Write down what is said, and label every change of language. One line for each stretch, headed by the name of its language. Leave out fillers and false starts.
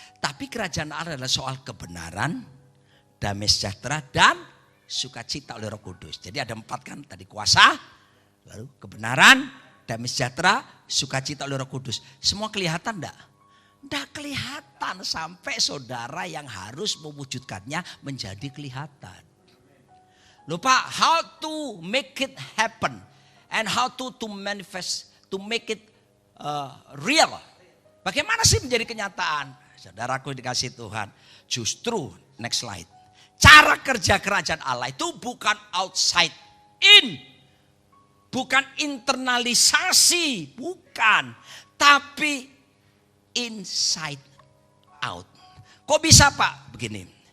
Indonesian: Tapi kerajaan Allah adalah soal kebenaran, damai sejahtera dan sukacita oleh Roh Kudus. Jadi ada 4 kan tadi kuasa, lalu kebenaran, damai sejahtera, sukacita oleh Roh Kudus. Semua kelihatan enggak? Enggak kelihatan sampai saudara yang harus mewujudkannya menjadi kelihatan. Lupa
English: how to make it happen and how to manifest, to make it real.
Indonesian: Bagaimana sih menjadi kenyataan? Saudaraku dikasih Tuhan. Justru
English: next slide.
Indonesian: Cara kerja kerajaan Allah itu bukan
English: outside in.
Indonesian: Bukan internalisasi. Bukan. Tapi
English: inside out.
Indonesian: Kok bisa Pak? Begini.